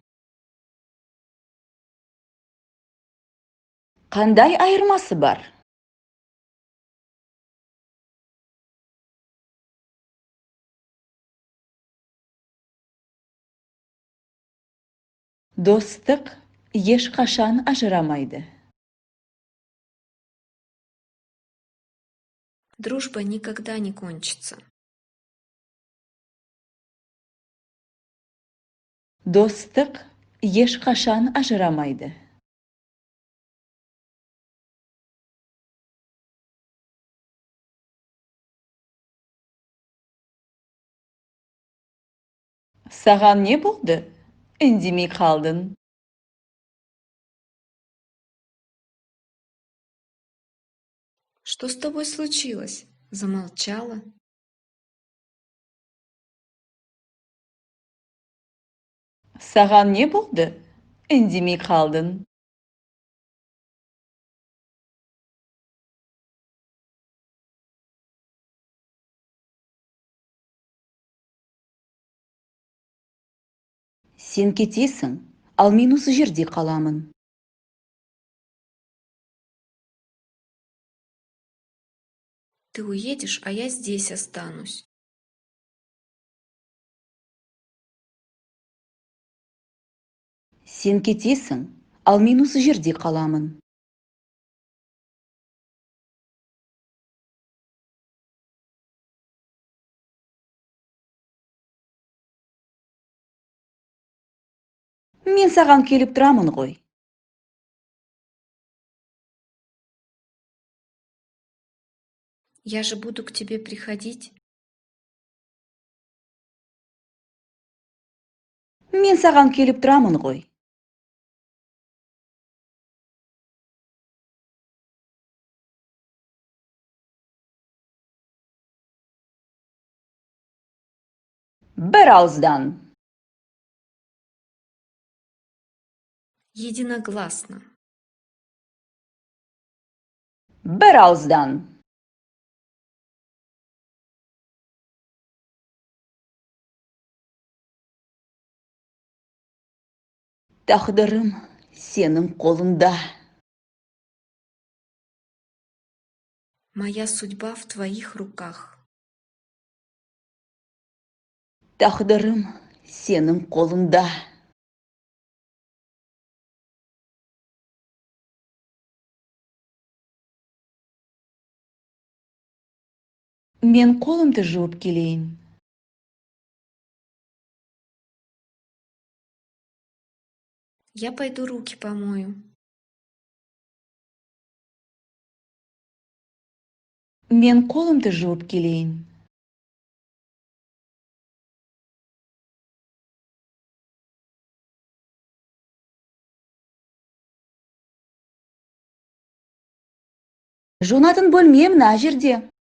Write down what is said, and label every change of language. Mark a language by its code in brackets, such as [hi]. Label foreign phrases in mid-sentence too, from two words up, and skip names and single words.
[kk] Қандай айырмасы бар? Достық ешқашан ажырамайды. [ru] Дружба никогда не кончится. [kk] Достық ешқашан ажырамайды. Саған не болды? Үндемей қалдың. [ru] Что с тобой случилось? Замолчала? [kk] Саған не болды? Үндемей қалдың. Сен кетесің, ал мен осы жерде қаламын. [ru] Ты уедешь, а я здесь останусь. [kk] Сен кетесің, ал мен осы жерде қаламын. Мен саған келіп тұрамын ғой. [ru] Я же буду к тебе приходить. [kk] Мен саған келіп тұрамын ғой. Бір ауыздан. [ru] Единогласно. [kk] Бір ауыздан. Тағдырым сенің қолында. [ru] Моя судьба в твоих руках. [kk] Тағдырым сенің қолында. Мен қолымды жуып келейін. [ru] Я пойду руки помою. [kk] Мен қолымды жуып келейін. Жуынатын бөлме мына жерде.